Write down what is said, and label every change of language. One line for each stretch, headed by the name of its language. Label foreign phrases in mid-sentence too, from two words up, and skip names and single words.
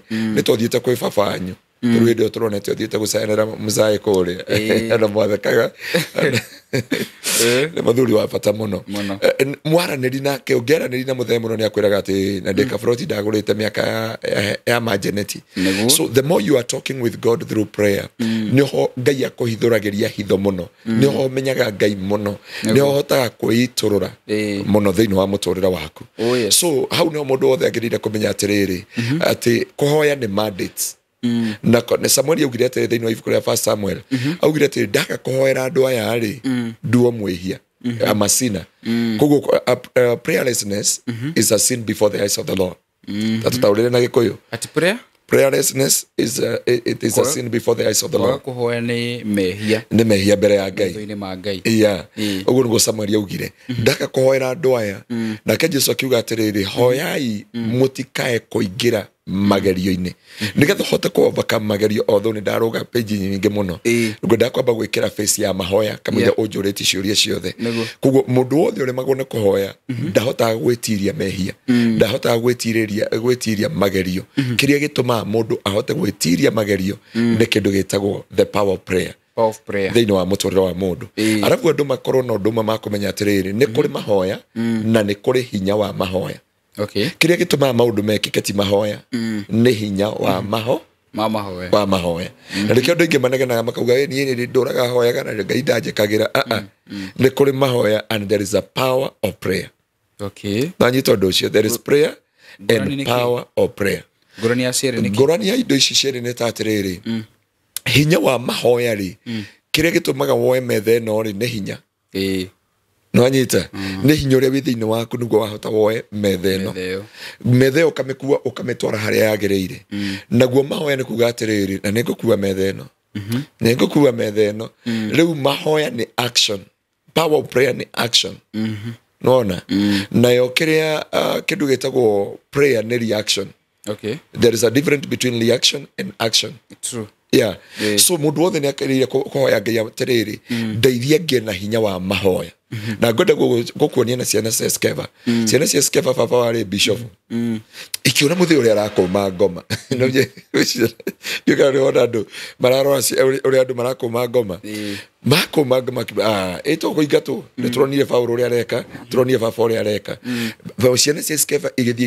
Kikuyu: Nĩ tũthiĩte kwĩ baba wanyu rĩu hĩndĩ ĩyo tũronete ũthiĩte gũcanĩra mũcaĩ kũrĩa na mwathekaga nĩ mũthuri wa bata mũno. Mwaranĩri nake ũngĩaranĩri na mũthee mũno nĩ akwĩraga atĩ na ndĩkaburoti ndagũrĩte mĩaka ya majeneti.
English: So the more you are talking with God through prayer
Kikuyu: nĩho Ngai akũhithũragĩria hitho mũno, nĩho ũmenyaga Ngai mũno, nĩho ũhotaga kwĩitũrũra mũno thĩinĩ wa mũtũrĩre waku. So hau nĩho mũndũ wothe agĩrĩire kũmenya atĩrĩrĩ atĩ kũhoya nĩ mandate. Na Samuel augire atĩrĩ thĩinĩ wa ibuku rĩa 1 Samuel augire atĩrĩ ndaga kũhoera andũ aya rĩ nduo mwĩhia amasina.
English: Koguo prayerlessness is a sin before the eyes of the Lord.
Kikuyu: Tatutaurĩre na Gĩkũyũ ati
English: prayerlessness is a sin before the eyes of the Lord.
Kikuyu: Kũhoya nĩ mehia mbere ya Ngai.
English: Yeah.
Kikuyu: Ũguo nĩguo Samuel augire ndaga kũhoera andũ aya. Nake Jesu akiuga atĩrĩrĩ hoyai mũtikae kũingĩra magerio-inĩ nĩgetha hote kũovercome magerio. Although nĩ ndarũga page nyingĩ mũno ngwenda kwamba gwĩkĩra face ya mahoya kamũira ũnjũrĩtie ciũria ciothe. Koguo mũndũ wothe ũremagwo nĩ kũhoya ndahotaga gwĩtiria mehia, ndahotaga gwĩtiria magerio. Kĩrĩa gĩtũmaga mũndũ ahote gwĩtiria magerio nĩ kĩndũ gĩtagwo
English: the power of prayer
Kikuyu: thĩinĩ wa mũtũrĩre wa mũndũ. Arabu andũ makorwo na ũndũ ũmwe makũmenya atĩrĩrĩ nĩ kũrĩ mahoya na nĩ kũrĩ hinya wa mahoya. Kĩrĩa gĩtũmaga maũndũ mekĩke ti mahoya nĩ hinya wa mahoya. Na nĩkĩo andũ aingĩ manegenaga makauga niĩ nĩ ndũraga hoyaga na Ngai ndanjĩkagĩra. Nĩ kũrĩ mahoya
English: and there is a power of prayer.
Kikuyu: Na nyita ũndũ ũcio
English: there is prayer and power of prayer.
Kikuyu: Ngũrani ya indo ici cierĩ nĩ ta atĩrĩrĩ hinya wa mahoya rĩ kĩrĩa gĩtũmaga woe metha ĩno rĩ nĩ hinya. No anyita nĩ hinya ũrĩa wĩ thĩinĩ waku nĩguo wahota woe metha ĩno. Metha ĩyo ũkamĩkua ũkamĩtwara harĩa yagĩrĩire. Naguo mahoya nĩ kuuga atĩrĩrĩ na nĩngũkua metha ĩno, nĩngũkua metha ĩno. Rĩu mahoya nĩ action,
English: power of prayer
Kikuyu: nĩ action. Nona nayo kĩrĩa kĩndũ gĩtagwo prayer nĩ reaction.
English: There is a difference between reaction and action. True.
Kikuyu: So mũndũ wothe nĩ akĩrĩire kũhoya Ngai atĩrĩrĩ ndeithia ngĩe na hinya wa mahoya. na ngoda gukuonia na ciana cia Skeva ciana cia Skeva baba wari bishop ikiona muthi uri arakoma ngoma no je yukari ona andu mararora uri andu marakoma ngoma makoma ngoma eto kuingatwo nituronire Paulo uri areka turonire baba uri areka ciana cia Skeva igithie